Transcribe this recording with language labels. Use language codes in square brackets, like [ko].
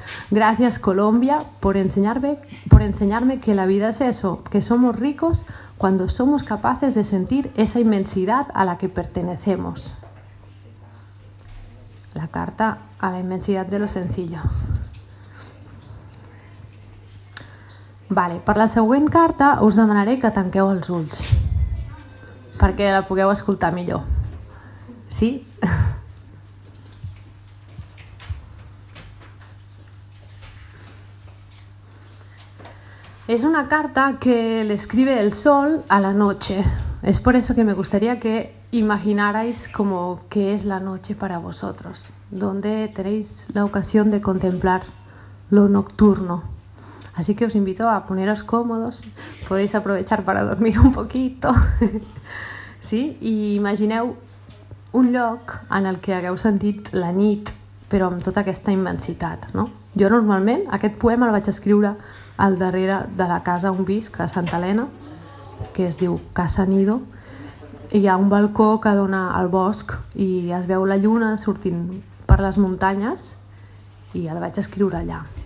[es] Gracias, Colombia, por enseñarme que la vida es eso, que somos ricos cuando somos capaces de sentir esa inmensidad a la que pertenecemos. La carta a la inmensidad de lo sencillo. [ca] Vale, per la següent carta us demanaré que tanqueu els ulls perquè la pugueu escoltar millor. Sí? És una carta que [es] l'escribe el sol a la noche. [ca] És per això que [es] me gustaría que imaginarais como que es la noche para vosotros, donde tenéis la ocasión de contemplar lo nocturno. Así que os invito a poneros cómodos, podéis aprovechar para dormir un poquito, ¿sí? [ca] Y imagineu un lloc en el que hagueu sentit la nit, però amb tota aquesta immensitat, no? Jo normalment aquest poema el vaig escriure al darrere de la casa on visc, a Santa Helena, que es diu Casa Nido, i hi ha un balcó que dona al bosc i es veu la lluna sortint per les muntanyes i el vaig escriure allà.